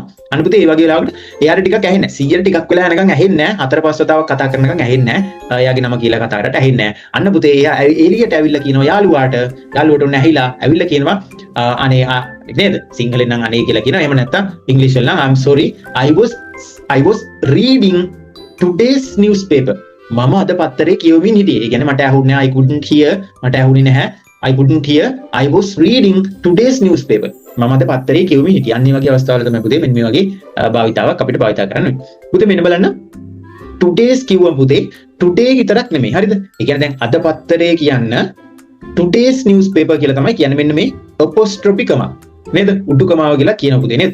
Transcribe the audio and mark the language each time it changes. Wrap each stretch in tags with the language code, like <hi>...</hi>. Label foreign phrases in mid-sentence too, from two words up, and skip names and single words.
<si>අන්න පුතේ ඒ වගේ වෙලාවකට එයාට ටිකක් ඇහෙන්නේ නැහැ. 100ට ටිකක් වෙලා යනකම් ඇහෙන්නේ නැහැ. හතර පහ වතාවක් කතා කරනකම් ඇහෙන්නේ නැහැ. එයාගේ නම කියලා කතා කරලා ඇහෙන්නේ නැහැ. අන්න පුතේ එයා එළියට ඇවිල්ලා කියනවා යාළුවාට ඔන්න ඇහිලා ඇවිල්ලා කියනවා අනේ නේද? සිංහලෙන් නම් අනේ කියලා කියනවා. එහෙම නැත්නම් ඉංග්‍රීසි වල නම්</si> <en>I'm sorry I was reading today's newspaper.</en> <si>මම අද පත්තරේ කියවමින් හිටියේ. ඒ කියන්නේ මට ඇහුන්නේ</si> <en>I couldn't hear.</en> <si>මට ඇහුනේ නැහැ.</si> <en>I couldn't hear. I was reading today's newspaper.</en> <si>මම අද පත්තරේ කියවමින් හිටියේ. අන්න මේ වගේ අවස්ථාවල තමයි පුතේ මෙන්න මේ වගේ භාවිතාවක් අපිට භාවිතා කරන්න වෙන්නේ. පුතේ මෙන්න බලන්න. today's කිව්වම පුතේ today විතරක් නෙමෙයි. හරිද? ඒ කියන්නේ දැන් අද පත්තරේ කියන්න</si> <en>today's newspaper</en> <si>කියලා තමයි කියන්නේ. මෙන්න මේ</si> <en>apostrophe comma</en> <si>නේද? උඩුකමාව කියලා කියන පුතේ නේද?</si>